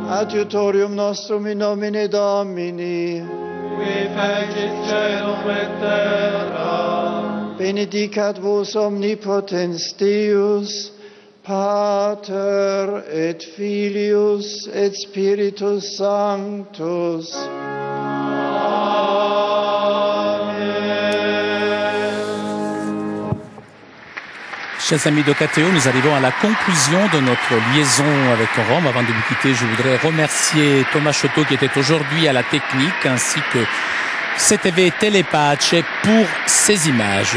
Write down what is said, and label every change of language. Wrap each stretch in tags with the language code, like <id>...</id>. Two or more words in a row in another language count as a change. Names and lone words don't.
<la>Adiutorium nostrum in nomine Domini, qui fecit caelum et terra. Benedicat vos omnipotens Deus, Pater et Filius et Spiritus Sanctus.</la> <fr>Chers amis de KTO, nous arrivons à la conclusion de notre liaison avec Rome. Avant de vous quitter, je voudrais remercier Thomas Choteau qui était aujourd'hui à la technique, ainsi que CTV Telepace pour ces images.</fr>